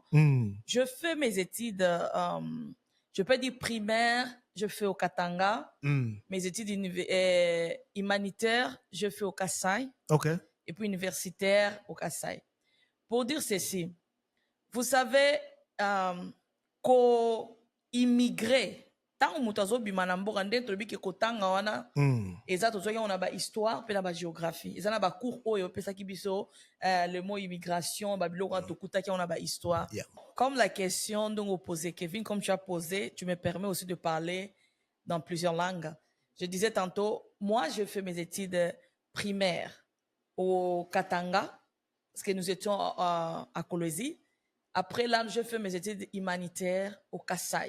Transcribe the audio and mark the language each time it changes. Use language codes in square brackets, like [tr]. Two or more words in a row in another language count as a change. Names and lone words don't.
[fr] Je fais mes études, je peux dire primaire, je fais au Katanga. Mes études humanitaires, je fais au Kassai. Okay. Et puis universitaire au Kassai. Pour dire ceci, vous savez qu'immigré [ln] ntango moto azobima na mboka nde tolobi ke kotanga wana eza tozwaki [fr] on a [ln] ba histoire mpe na ba géographie eza na ba cours oyo opesaki biso [fr] le mot immigration [ln] ba biloko wana tokutaki [fr] on a [ln] ba histoire. [fr] Yeah. Comme la question dont vous posez, Kevin, comme tu as posé, tu me permets aussi de parler dans plusieurs langues. Je disais tantôt, moi, je fais mes études primaires au Katanga, parce que nous étions à Kolwezi. Après là, je fais mes études humanitaires au Kassai.